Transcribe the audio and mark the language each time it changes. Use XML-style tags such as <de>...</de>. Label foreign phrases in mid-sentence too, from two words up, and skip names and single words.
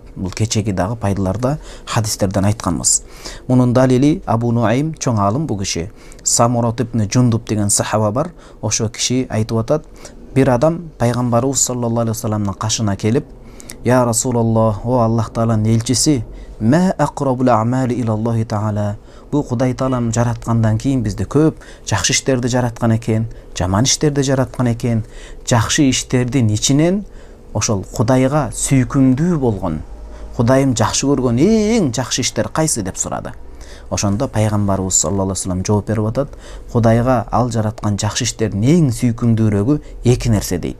<ky>Бул кечеги дагы пайдаларда хадистерден айтканбыз. Мунун далили Абу Нуайм, чоң аалым бул киши. Самурат ибн Жундуб деген сахаба бар. Ошо киши айтып атат, бир адам пайгамбарыбыз</ky> <ar>صلى الله عليه وسلم</ar> <ky>кашына келип:</ky> <ar>"يا رسول الله,</ar> <ky>о Аллах Тааланын элчиси,</ky> <ar>ما أقرب الأعمال إلى الله تعالى."</ar> <ky>Бу Кудай Таалам жараткандан кийин бизде көп жакшы иштерди жараткан экен, жаман иштерди жараткан экен. Жакшы иштердин ичинен ошол Кудайга сүйкүмдүү болгон, Кудайым жакшы көргөн эң жакшы иштер кайсы деп сурады. Ошондо пайгамбарыбыз</ky> <ar>صلى الله عليه وسلم</ar> <ky>жооп берип атат: Кудайга ал жараткан жакшы иштердин эң сүйкүмдүүрөгү эки нерсе дейт.</ky>